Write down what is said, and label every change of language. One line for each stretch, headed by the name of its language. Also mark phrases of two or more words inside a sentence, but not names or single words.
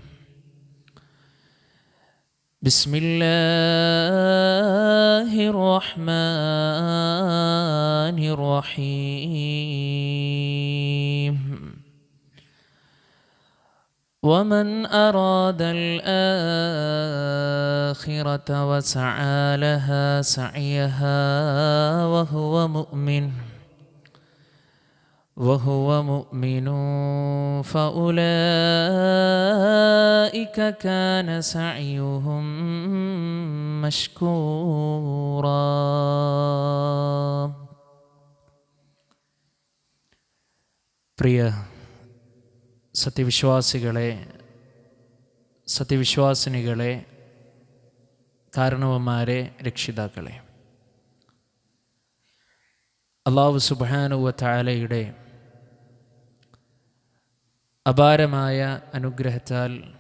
Arabic: بسم الله الرحمن الرحيم ومن أراد الآخرة وسعى لها سعيها وهو مؤمن فأولئك كان سعيهم مشكورا.
Malayalam: പ്രിയ സത്യവിശ്വാസിനികളെ, കാരണവന്മാരെ, രക്ഷിതാക്കളെ,
Arabic: الله سبحانه وتعالى
Malayalam: അപാരമായ അനുഗ്രഹത്താൽ